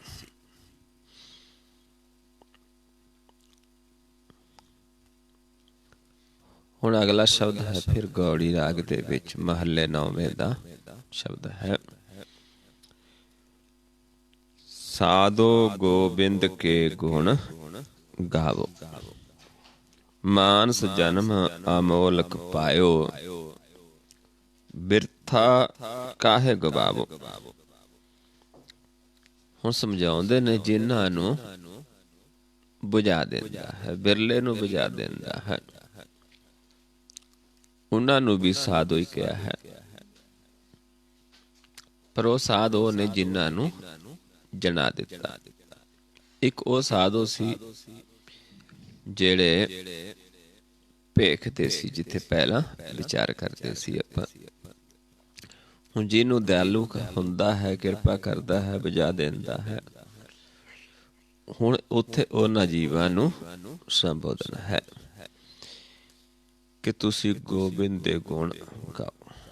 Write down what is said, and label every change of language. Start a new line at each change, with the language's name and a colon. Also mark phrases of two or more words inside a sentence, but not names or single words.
Punjabi: ਹੁਣ ਅਗਲਾ ਸ਼ਬਦ ਹੈ ਫਿਰ ਗੌੜੀ ਰਾਗ ਦੇ ਵਿੱਚ ਮਹੱਲੇ 9ਵੇਂ ਦਾ ਸ਼ਬਦ ਹੈ।
Braj: साधो गोबिंद के गुण गावो, मानस जन्म अमोलक पायो, बिरथा काहे गवावो।
Punjabi: ਹੁਣ ਸਮਝਾਉਂਦੇ ਨੇ ਜਿਨ੍ਹਾਂ ਨੂੰ ਬੁਝਾ ਦਿੰਦਾ ਹੈ, ਬਿਰਲੇ ਨੂੰ ਬੁਝਾ ਦਿੰਦਾ ਹੈ, ਉਨ੍ਹਾਂ ਨੂੰ ਭੀ ਸਾਧੋ ਹੀ ਕਹਾ ਹੈ। ਪਰ ਵੋ ਸਾਧ ਵੋ ਨੇ ਜਿਨ੍ਹਾਂ ਨੂੰ ਜਣਾ ਦਿੱਤਾ। ਇੱਕ ਵੋ ਸਾਧੋ ਸੀ ਜਿਹੜੇ ਭੇਖਦੇ ਸੀ, ਜਿੱਥੇ ਪਹਿਲਾਂ ਵਿਚਾਰ ਕਰਦੇ ਸੀ ਆਪਾਂ। ਹੁਣ ਜਿਹਨੂੰ ਦਿਆਲੂ ਹੁੰਦਾ ਹੈ, ਕਿਰਪਾ ਕਰਦਾ ਹੈ, ਬੁਝਾ ਦਿੰਦਾ ਹੈ, ਹੁਣ ਉੱਥੇ ਉਹਨਾਂ ਜੀਵਾਂ ਨੂੰ ਸੰਬੋਧਨ ਹੈ ਕਿ ਤੁਸੀਂ ਗੋਬਿੰਦ ਦੇ ਗੁਣ ਗਾਓ।